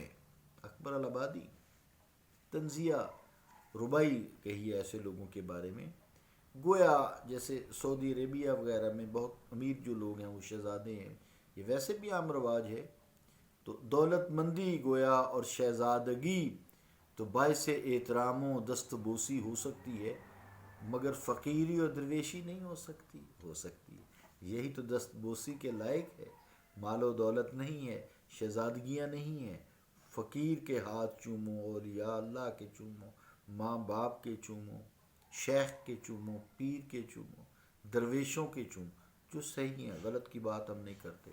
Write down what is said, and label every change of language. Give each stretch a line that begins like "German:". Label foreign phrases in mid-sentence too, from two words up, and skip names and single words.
Urdu: اکبر الآبادی تنزیہ ربائی کہی ہے ایسے لوگوں کے بارے میں، گویا جیسے سعودی عربیہ وغیرہ میں بہت امیر جو لوگ ہیں وہ شہزادے ہیں، یہ ویسے بھی عام رواج ہے، تو دولت مندی گویا اور شہزادگی تو باعث احترام و دست بوسی ہو سکتی ہے، مگر فقیری اور درویشی نہیں ہو سکتی ہے۔ یہی تو دست بوسی کے لائق ہے۔ مال و دولت نہیں ہے، شہزادگیاں نہیں ہیں، فقیر کے ہاتھ چومو، اولیاء اللہ کے چومو، ماں باپ کے چومو، شیخ کے چومو، پیر کے چومو، درویشوں کے چومو، جو صحیح ہیں، غلط کی بات ہم نہیں کرتے۔